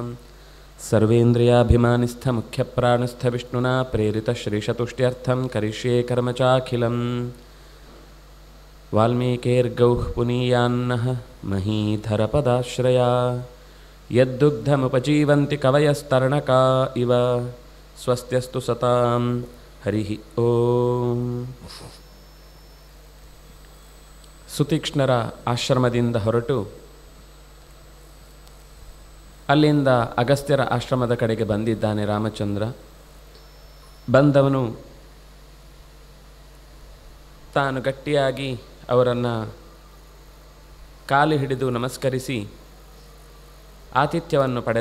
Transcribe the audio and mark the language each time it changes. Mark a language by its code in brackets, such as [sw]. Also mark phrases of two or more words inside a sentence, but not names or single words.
[sa] सर्वेन्द्रियाभिमानिस्थमुख्यप्राणस्थविष्णुना प्रेरितश्रीशतुष्ट्यर्थं करिष्ये कर्म चाखिलं वाल्मीकिर्गौः पुनीयान्नः महीधरपदाश्रया यद्दुग्धमुपजीवन्ति कवयस्तरणका इव स्वस्त्यस्तु सतां हरिः ओम्। [kn] ಸುತೀಕ್ಷ್ಣರ ಆಶ್ರಮದಿಂದ ಹೊರಟು ಅಲ್ಲಿಂದ ಅಗಸ್ತ್ಯರ ಆಶ್ರಮದ ಕಡೆಗೆ ಬಂದಿದ್ದಾನೆ ರಾಮಚಂದ್ರ. ಬಂದವನು ತಾನು ಗಟ್ಟಿಯಾಗಿ ಅವರನ್ನು ಕಾಲು ಹಿಡಿದು ನಮಸ್ಕರಿಸಿ ಆತಿಥ್ಯವನ್ನು ಪಡೆದ.